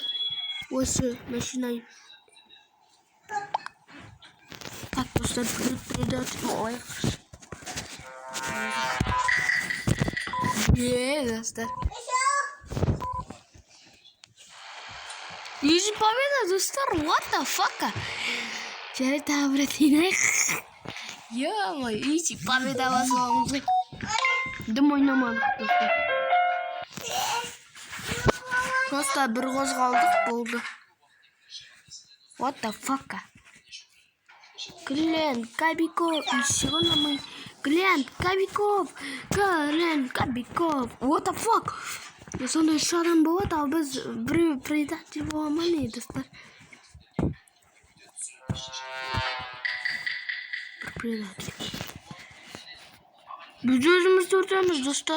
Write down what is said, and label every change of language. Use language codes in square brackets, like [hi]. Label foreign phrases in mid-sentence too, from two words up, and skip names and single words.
[kk] Осы машина. Так, достар, предатель молайық. Достар. [ru] Изи победа, [kk] достар, [en] what the fuck? [kk] Жарайды обратинайық. Ё-моё, [ru] изи победа [kk] басуымыз. Дым ойнамадық, достар. Просто бір қозғалдық болды. [en] What the fuck? [kk] Глен Кобяков. [en] What the fuck? [kk] Сонда үш адам болады, ал біз біреу предатель боламын, достар. Бір предатель. Біз өзімізді өлтіреміз, достар.